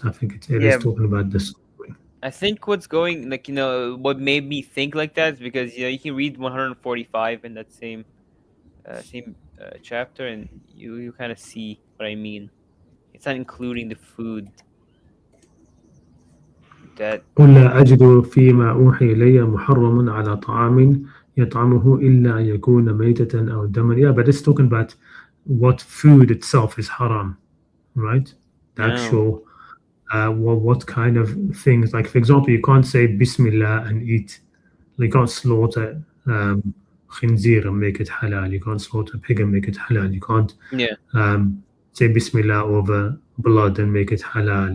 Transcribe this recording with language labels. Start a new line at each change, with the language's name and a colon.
English: I think it is talking about this. I think what's going what made me think like that is because you can read 145 in that same chapter, and you kind of see what I mean. It's not including the food.
Arabic: قل لا أجد فيما أوحي إلي محرم على طعام يطعمه إلا أن يكون ميتة أو دما.
English: Yeah, but it's talking about what food itself is haram, right? The actual what kind of things, like for example, you can't say Bismillah and eat. You can't slaughter khinzir and make it halal. You can't slaughter pig and make it halal. You can't say Bismillah over blood and make it halal.